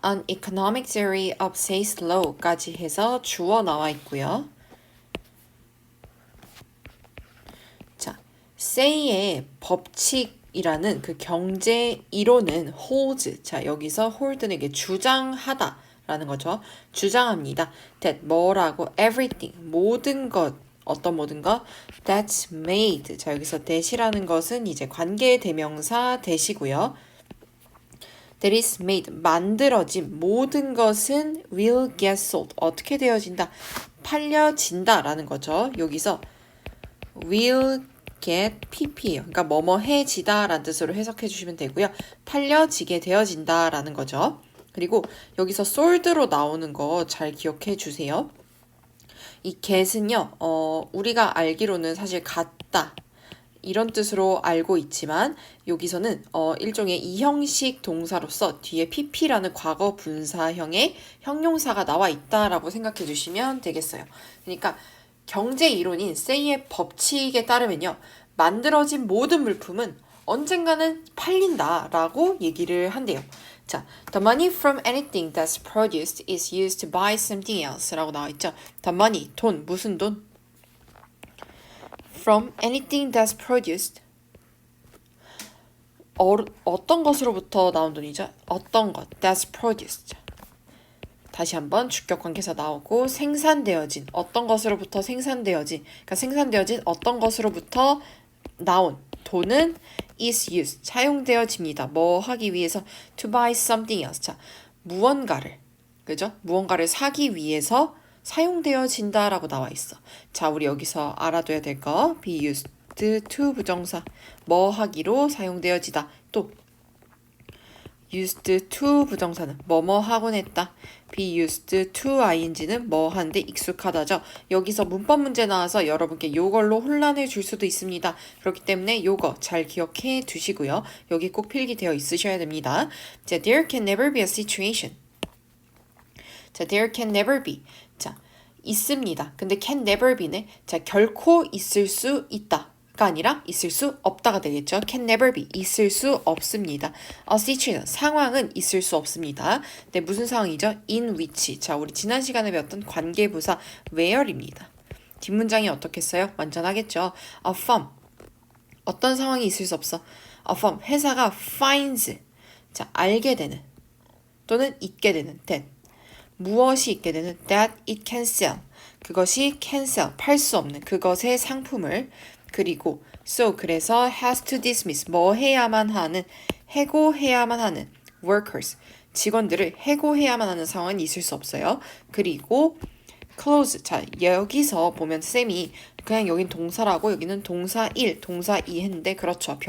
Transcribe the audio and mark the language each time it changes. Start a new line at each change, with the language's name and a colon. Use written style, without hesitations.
English: An economic theory of Say's law까지
Korean: 해서 주어 나와 있고요. 자, Say의 법칙이라는 그 경제 이론은 hold. 자, 여기서 hold는 이게 주장하다 라는 거죠. 주장합니다. That 뭐라고 everything 모든 것 어떤 모든 것 that's made. 자, 여기서 that이라는 것은 이제 관계 대명사 that이고요.
English: That is made
Korean: 만들어진 모든 것은
English: will get sold
Korean: 어떻게 되어진다 팔려진다 라는 거죠. 여기서 will get pp예요. 그러니까 뭐뭐해지다 라는 뜻으로 해석해 주시면 되고요. 팔려지게 되어진다 라는 거죠. 그리고 여기서 sold로 나오는 거 잘 기억해 주세요. 이 get은요 우리가 알기로는 사실 같다 이런 뜻으로 알고 있지만 여기서는 일종의 이형식 동사로서 뒤에 pp라는 과거 분사형의 형용사가 나와 있다라고 생각해 주시면 되겠어요. 그러니까 경제 이론인 Say의 법칙에 따르면요. 만들어진 모든 물품은 언젠가는 팔린다라고 얘기를 한대요.
English: 자, the money from anything that's produced is used to buy something else
Korean: 라고 나와 있죠. the money, 돈, 무슨 돈? from anything that's produced 어떤 것으로부터 나온 돈이죠? 어떤 것 that's produced 다시 한번 주격 관계사 나오고 생산되어진 어떤 것으로부터 생산되어진 그러니까 생산되어진 어떤 것으로부터 나온 돈은
English: is used
Korean: 사용되어집니다. 뭐 하기 위해서
English: to buy something else
Korean: 자 무언가를 그죠? 무언가를 사기 위해서 사용되어진다라고 나와 있어. 자, 우리 여기서 알아둬야 될 거 be used to 부정사 뭐 하기로 사용되어지다. 또 used to 부정사는 뭐뭐 하곤 했다. be used to ing는 뭐 하는데 익숙하다죠. 여기서 문법 문제 나와서 여러분께 요걸로 혼란을 줄 수도 있습니다. 그렇기 때문에 요거 잘 기억해 두시고요. 여기 꼭 필기되어 있으셔야 됩니다.
English: 자, there can never be a situation. 자, there can never be. 자,
Korean: 있습니다. 근데 can never be네. 자, 결코 있을 수 있다. 가 아니라 있을 수 없다가 되겠죠.
English: can never be.
Korean: 있을 수 없습니다.
English: a situation.
Korean: 상황은 있을 수 없습니다. 네, 무슨 상황이죠? in which. 자, 우리 지난 시간에 배웠던 관계부사 where입니다. 뒷문장이 어떻겠어요? 완전하겠죠. a firm. 어떤 상황이 있을 수 없어.
English: a firm.
Korean: 회사가
English: finds.
Korean: 자, 알게 되는 또는 있게 되는 that. 무엇이 있게 되는
English: that it can sell.
Korean: 그것이
English: can sell.
Korean: 팔 수 없는 그것의 상품을 그리고 so 그래서
English: has to dismiss
Korean: 뭐 해야만 하는 해고해야만 하는 workers 직원들을 해고해야만 하는 상황은 있을 수 없어요. 그리고 close 자 여기서 보면 쌤이 그냥 여긴 동사라고 여기는 동사 1, 동사 2 했는데 그렇죠.